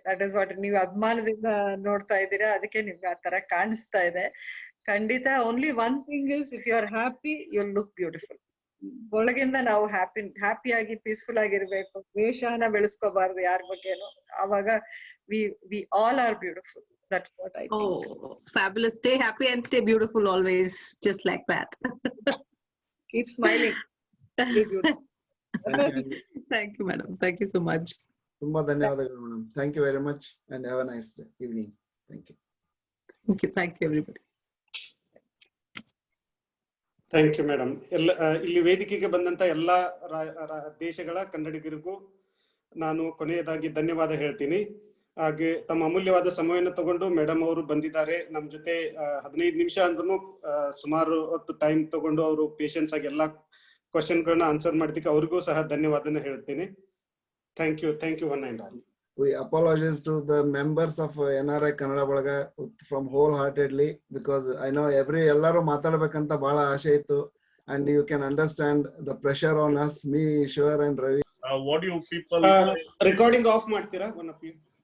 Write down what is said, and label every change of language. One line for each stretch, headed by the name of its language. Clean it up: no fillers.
English: that is what,
Kannada: ನೀವು ಅಭಿಮಾನದಿಂದ ನೋಡ್ತಾ ಇದ್ದೀರಾ, ಅದಕ್ಕೆ ನಿಮ್ಗೆ ಆ ತರ ಕಾಣಿಸ್ತಾ ಇದೆ.
English: ಖಂಡಿತ only one thing is, if you are happy you look beautiful.
Kannada: ಒಳಗಿಂದ ನಾವು ಹ್ಯಾಪಿಯಾಗಿ ಪೀಸ್ಫುಲ್ ಆಗಿರ್ಬೇಕು, ದ್ವೇಷನ ಬೆಳೆಸ್ಕೋಬಾರ್ದು ಯಾರ ಬಗ್ಗೆನು.
English: ಅವಾಗ we all are beautiful. That's what I think. Oh, fabulous. Stay happy and stay beautiful always, just like that. Keep smiling. Be beautiful. Thank you, madam. Thank you so much.
Kannada: ತುಂಬಾ ಧನ್ಯವಾದಗಳು madam.
English: Thank you very much and have a nice evening. Thank you. Thank you everybody. Thank you madam.
Kannada: ಇಲ್ಲಿ ವೇದಿಕೆಗೆ ಬಂದಂತ ಎಲ್ಲಾ ದೇಶಗಳ ಕನ್ನಡಿಗರಿಗೂ ನಾನು ಕೊನೆಯದಾಗಿ ಧನ್ಯವಾದ ಹೇಳ್ತೀನಿ. ಹಾಗೆ ತಮ್ಮ ಅಮೂಲ್ಯವಾದ ಸಮಯವನ್ನು ತಗೊಂಡು ಮೇಡಮ್ ಅವರು ಬಂದಿದ್ದಾರೆ ನಮ್ಮ ಜೊತೆ. 15 ನಿಮಿಷ ಅಂದ್ರೂ ಸುಮಾರು ಹೊತ್ತು ಟೈಮ್ ತಗೊಂಡು ಅವರು ಪೇಷನ್ಸ್ ಆಗಿ ಎಲ್ಲಾ ಕ್ವಶನ್ ಗಳನ್ನ ಆನ್ಸರ್ ಮಾಡಿದಕ್ಕೆ ಅವ್ರಿಗೂ ಸಹ ಧನ್ಯವಾದನ ಹೇಳ್ತೀನಿ.
English: Thank you one and all. We apologize to the members of NRI Kannada Balaga from wholeheartedly, because I know
Kannada: ಎಲ್ಲರೂ ಮಾತಾಡ್ಬೇಕಂತ ಬಹಳ ಆಸೆ ಇತ್ತು,
English: and you can understand the pressure on us, me, Ishwar and Ravi. What do you people recording off ಮಾಡ್ತೀರಾ one of you?